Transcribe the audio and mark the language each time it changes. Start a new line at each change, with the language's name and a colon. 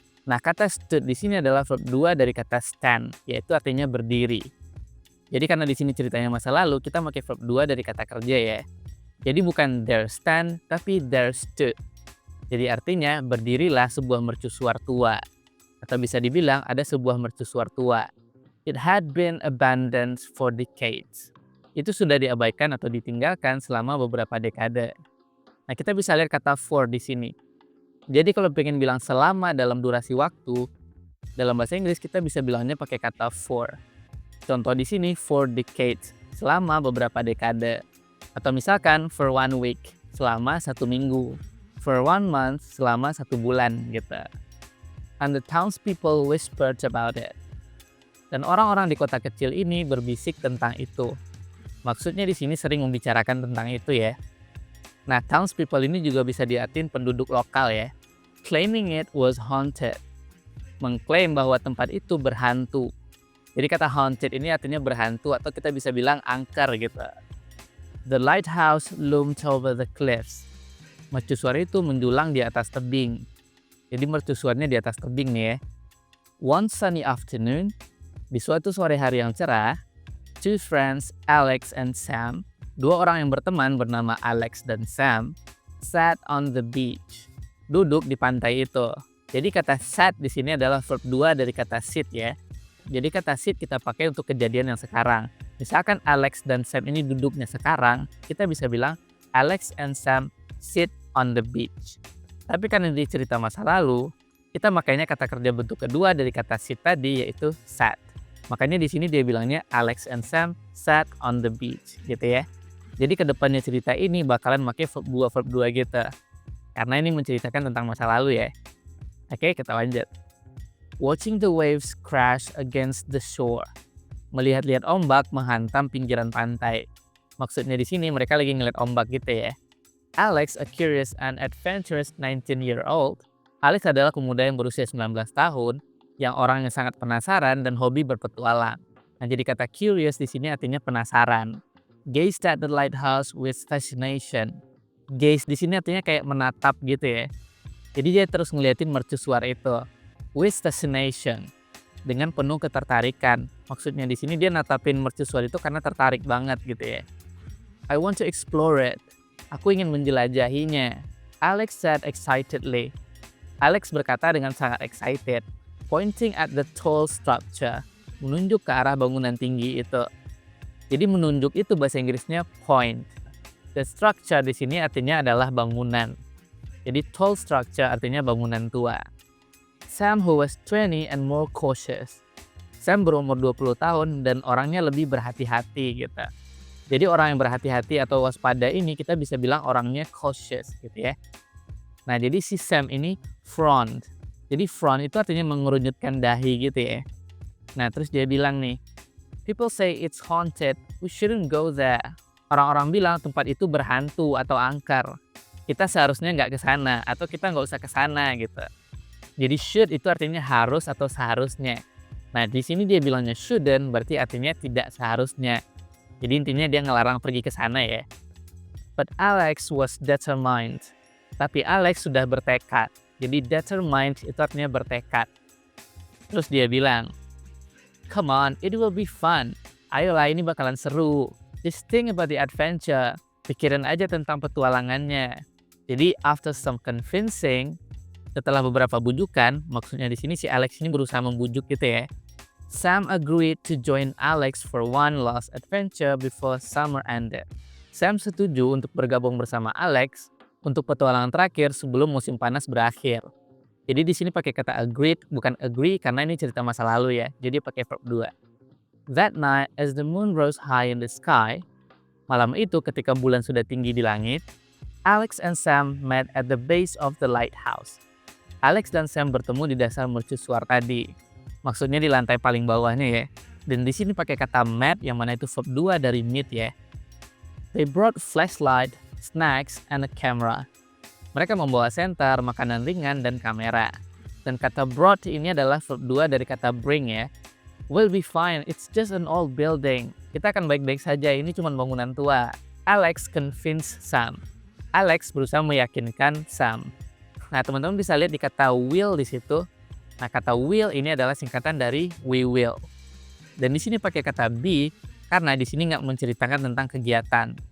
Indonesian: Nah, kata stood di sini adalah verb 2 dari kata stand, yaitu artinya berdiri. Jadi karena di sini ceritanya masa lalu, kita pakai verb 2 dari kata kerja ya. Jadi bukan
English: there stand,
Indonesian: tapi
English: there stood.
Indonesian: Jadi artinya berdirilah sebuah mercusuar tua. Atau bisa dibilang ada sebuah mercusuar tua.
English: It had been abandoned for decades.
Indonesian: Itu sudah diabaikan atau ditinggalkan selama beberapa dekade. Nah, kita bisa lihat kata for di sini. Jadi kalau pengen bilang selama dalam durasi waktu, dalam bahasa Inggris kita bisa bilangnya pakai kata for. Contoh di sini for decades, selama beberapa dekade. Atau misalkan
English: for 1 week,
Indonesian: selama 1 minggu.
English: For 1 month,
Indonesian: selama 1 bulan gitu.
English: And the townspeople whispered about it.
Indonesian: Dan orang-orang di kota kecil ini berbisik tentang itu. Maksudnya di sini sering membicarakan tentang itu ya. Nah, townspeople ini juga bisa diartiin penduduk lokal ya.
English: Claiming it was haunted.
Indonesian: Mengklaim bahwa tempat itu berhantu. Jadi kata haunted ini artinya berhantu atau kita bisa bilang angker gitu.
English: The lighthouse loomed over the cliffs.
Indonesian: Mercusuar itu menjulang di atas tebing. Jadi mercusuarnya di atas tebing nih ya.
English: One sunny afternoon,
Indonesian: di suatu sore hari yang cerah,
English: two friends, Alex and Sam,
Indonesian: dua orang yang berteman bernama Alex dan Sam,
English: sat on the beach.
Indonesian: Duduk di pantai itu. Jadi kata sat di sini adalah verb 2 dari kata sit ya. Jadi kata sit kita pakai untuk kejadian yang sekarang. Misalkan Alex dan Sam ini duduknya sekarang, kita bisa bilang
English: Alex and Sam sit on the beach.
Indonesian: Tapi karena di cerita masa lalu, kita makanya kata kerja bentuk kedua dari kata sit tadi yaitu sat. Makanya di sini dia bilangnya
English: Alex and Sam sat on the beach
Indonesian: gitu ya. Jadi kedepannya cerita ini bakalan pakai verb 2 gitu. Karena ini menceritakan tentang masa lalu ya. Oke, kita lanjut.
English: Watching the waves crash against the shore.
Indonesian: Melihat-lihat ombak menghantam pinggiran pantai. Maksudnya di sini mereka lagi ngeliat ombak gitu ya.
English: Alex, a curious and adventurous 19-year-old.
Indonesian: Alex adalah pemuda yang berusia 19 tahun, yang orangnya sangat penasaran dan hobi berpetualang. Nah, jadi kata curious di sini artinya penasaran.
English: Gazed at the lighthouse with fascination.
Indonesian: Gaze di sini artinya kayak menatap gitu ya. Jadi dia terus ngeliatin mercusuar itu.
English: With fascination.
Indonesian: Dengan penuh ketertarikan. Maksudnya di sini dia natapin mercusuar itu karena tertarik banget gitu ya.
English: I want to explore it.
Indonesian: Aku ingin menjelajahinya.
English: Alex said excitedly.
Indonesian: Alex berkata dengan sangat excited,
English: pointing at the tall structure,
Indonesian: menunjuk ke arah bangunan tinggi itu. Jadi menunjuk itu bahasa Inggrisnya point. The structure di sini artinya adalah bangunan. Jadi tall structure artinya bangunan tua.
English: Sam who was 20 and more cautious.
Indonesian: Sam berumur 20 tahun dan orangnya lebih berhati-hati gitu. Jadi orang yang berhati-hati atau waspada ini kita bisa bilang orangnya cautious gitu ya. Nah, jadi si Sam ini front. Jadi front itu artinya mengerunyutkan dahi gitu ya. Nah, terus dia bilang nih,
English: people say it's haunted, we shouldn't go there.
Indonesian: Orang-orang bilang tempat itu berhantu atau angker. Kita seharusnya nggak ke sana atau kita nggak usah ke sana gitu. Jadi should itu artinya harus atau seharusnya. Nah, di sini dia bilangnya shouldn't berarti artinya tidak seharusnya. Jadi intinya dia ngelarang pergi ke sana ya.
English: But Alex was determined.
Indonesian: Tapi Alex sudah bertekad. Jadi determined itu artinya bertekad. Terus dia bilang,
English: come on, it will be fun.
Indonesian: Ayolah, ini bakalan seru.
English: Just think about the adventure.
Indonesian: Pikirin aja tentang petualangannya. Jadi
English: after some convincing,
Indonesian: setelah beberapa bujukan, maksudnya di sini si Alex ini berusaha membujuk gitu ya.
English: Sam agreed to join Alex for one last adventure before summer ended.
Indonesian: Sam setuju untuk bergabung bersama Alex untuk petualangan terakhir sebelum musim panas berakhir. Jadi di sini pakai kata agreed bukan agree karena ini cerita masa lalu ya. Jadi pakai verb 2.
English: That night, as the moon rose high in the sky,
Indonesian: malam itu ketika bulan sudah tinggi di langit,
English: Alex and Sam met at the base of the lighthouse.
Indonesian: Alex dan Sam bertemu di dasar mercusuar tadi. Maksudnya di lantai paling bawahnya ya. Dan di sini pakai kata met yang mana itu verb 2 dari meet ya.
English: They brought flashlight, snacks, and a camera.
Indonesian: Mereka membawa senter, makanan ringan, dan kamera. Dan kata brought ini adalah verb 2 dari kata bring ya.
English: We'll be fine, it's just an old building.
Indonesian: Kita akan baik-baik saja, ini cuma bangunan tua.
English: Alex convinced Sam.
Indonesian: Alex berusaha meyakinkan Sam. Nah, teman-teman bisa lihat di kata will di situ. Nah, kata will ini adalah singkatan dari we will. Dan di sini pakai kata be karena di sini nggak menceritakan tentang kegiatan.